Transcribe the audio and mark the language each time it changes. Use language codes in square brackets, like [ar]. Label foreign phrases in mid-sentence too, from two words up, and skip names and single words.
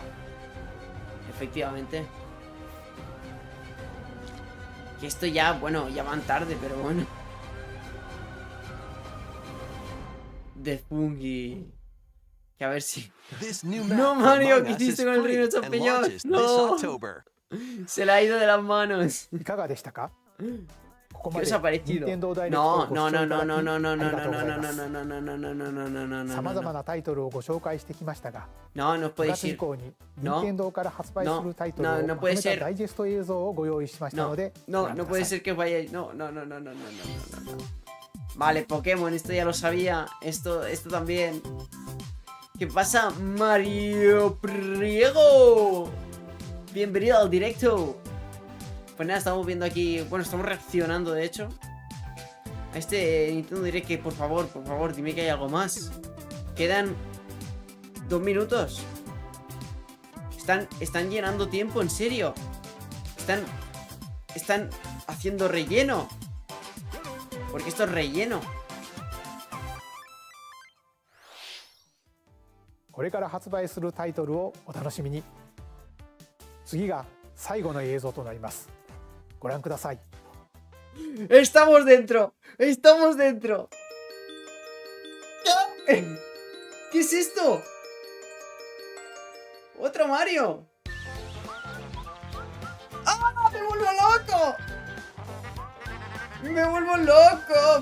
[es] Efectivamente. Que esto ya, bueno, ya van tarde, pero bueno. De Fungi. Que a ver si... [en] This new [es] No, [en] map [es] Mario, [en] Among [es] ¿qué [en] Us [es] hiciste [en] is [es] con el [en] free [es] reino [en] and [es] champiñón? [en] launches this [es] No. [en] October. [es] Se le ha ido de las manos. [ja] いかがでしたか？ここ [es] ¿Qué [ja] ま [es] os [ja] で [es] ha parecido? [ja] 任天堂ダイレクトを [es] No, [ja] ご [es] no, [ja] 視聴 [es] no, [ja] いた [es] no, [ja] だき [es] no, no, [ja] あ [es] no, [ja] り [es] no, [ja] がとう [es] no, [ja] ござい [es] no, [ja] ます。 [es] no, no, no, no, no, no, no, no, no, [ja] さまざま [es] no. [ja] なタイトルをご紹介してきましたが、 [es] No, no [ja] 9 [es] puede [ja] 月以 [es] ser. [ja] 降に [es] No. [ja] 任天堂から発売するタイトルを [es] No, no [ja] まと [es] puede [ja] めた [es] ser. [ja] ダイジェスト映像をご用意しましたの [es] No, [ja] で、ご [es] no, [ja] 覧 [es] no [ja] くだ [es] puede [ja] さい。 [es] ser que os vayáis. No, no, no, no, no, no, no, no, no. Vale, Pokémon, esto ya lo sabía. Esto también. ¿Qué pasa, Mario Priego? Bienvenido al directo. Pues nada, estamos viendo aquí. Bueno, estamos reaccionando, de hecho, a este Nintendo Direct. Que por favor, dime que hay algo más. Quedan 2 minutos. Están llenando tiempo, en serio. Están haciendo relleno. Porque esto es relleno. [ja] これから発売するタイトルをお楽しみに。次が最後の映像となります。ご覧ください。 [es] ¡Estamos dentro! ¡Estamos dentro! ¿Qué es esto? ¡Otro Mario! ¡Ah! ¡Me vuelvo loco! ¡Me vuelvo loco!